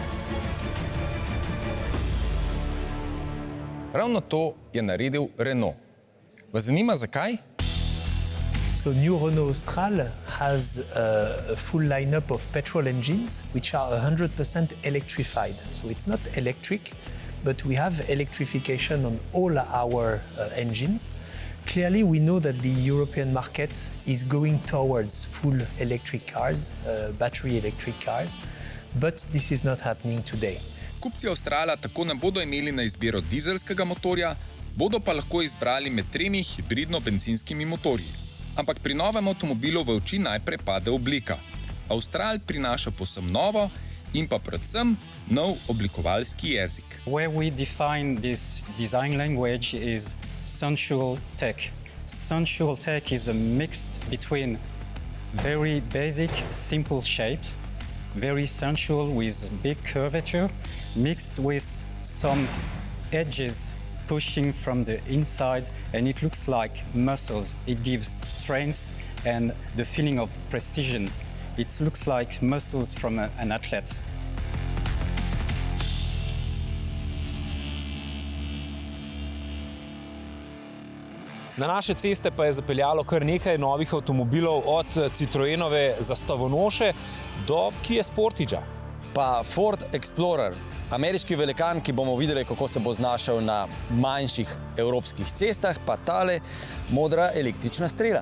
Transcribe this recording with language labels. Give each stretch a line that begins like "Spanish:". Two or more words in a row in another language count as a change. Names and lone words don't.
Slovenian: Ravno to je naredil Renault. Vas zanima zakaj?
English: So new Renault Austral has a full lineup of petrol engines which are 100% electrified. So it's not electric, but we have electrification on all our engines. Clearly, we know that the European market is going towards full electric cars, battery electric cars, but this is not happening today.
Slovenian: Kupci Australa tako ne bodo imeli na izbiro dizelskega motorja, bodo pa lahko izbrali med 3 hibridno-bencinskimi motorji. Ampak pri novem avtomobilu v oči najprej pade oblika. Austral prinaša povsem novo in pa predvsem nov oblikovalski jezik.
English: Where we define this design language is sensual tech. Sensual tech is a mix between very basic, simple shapes, very sensual with big curvature, mixed with some edges pushing from the inside, and it looks like muscles. It gives strength and the feeling of precision. It looks like muscles from an athlete.
Slovenian: Na naše ceste pa je zapeljalo kar nekaj novih avtomobilov, od Citroenove zastavonoše do Kia Sportagea. Pa Ford Explorer, ameriški velikan, ki bomo videli, kako se bo znašel na manjših evropskih cestah, pa tale modra električna strela.